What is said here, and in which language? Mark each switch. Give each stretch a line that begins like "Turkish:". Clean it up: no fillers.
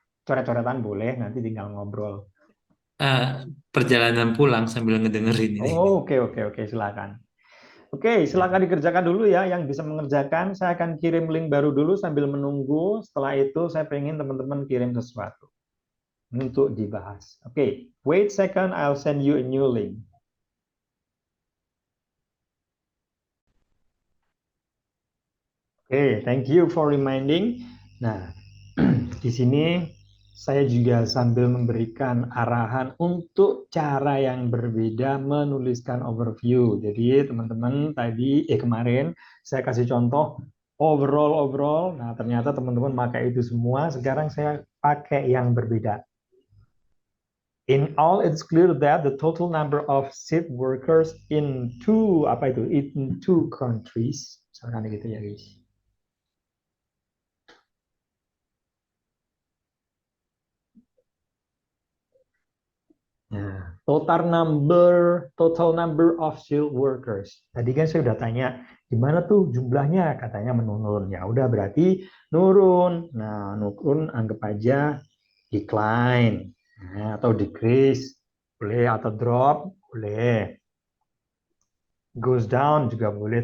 Indonesian: Coret-coretan boleh, nanti tinggal ngobrol. Perjalanan pulang sambil ngedengerin ini. Oke, silakan. Oke, silakan dikerjakan dulu ya. Yang bisa mengerjakan, saya akan kirim link baru dulu sambil menunggu. Setelah itu, saya pengen teman-teman kirim sesuatu untuk dibahas.
English: Oke, wait second, I'll send you a new link. Oke, thank you for reminding.
Indonesian: Nah, di sini saya juga sambil memberikan arahan untuk cara yang berbeda menuliskan overview. Jadi teman-teman kemarin saya kasih contoh overall. Nah, ternyata teman-teman pakai itu semua. Sekarang saya pakai yang berbeda.
English: In all, it's clear that the total number of seed workers in two countries,
Indonesian: misalkan gitu ya
English: guys. Nah, total number of skilled workers.
Indonesian: Tadi kan saya udah tanya, gimana tuh jumlahnya? Katanya menurun. Ya udah berarti nurun. Nah, nurun anggap aja decline. Nah, atau decrease. Boleh, atau drop. Boleh. Goes down juga boleh.